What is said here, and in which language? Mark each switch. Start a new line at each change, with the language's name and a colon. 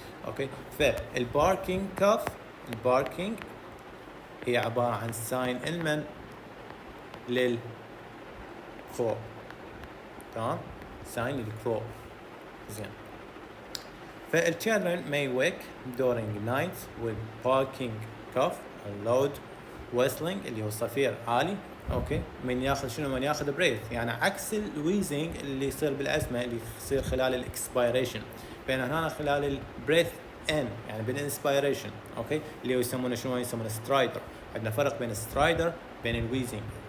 Arabic: اوكي فالباركينج كاف الباركينج هي عباره عن ساين المن للكرو. تمام؟ ساين للكرو. زين.
English: فالchildren may wake during night with barking cough or loud whistling
Arabic: اللي هو صفير عالي. اوكي من ياخذ شنو؟ من ياخذ بريث. يعني عكس الويزنج اللي يصير بالازمه اللي يصير خلال الاكسبيريشن. بين هنا خلال البريث ان يعني بالانسبيريشن. اوكي اللي هو يسمونه شنو؟ يسمونه سترايدر. عندنا فرق بين السترايدر بين الويزنج.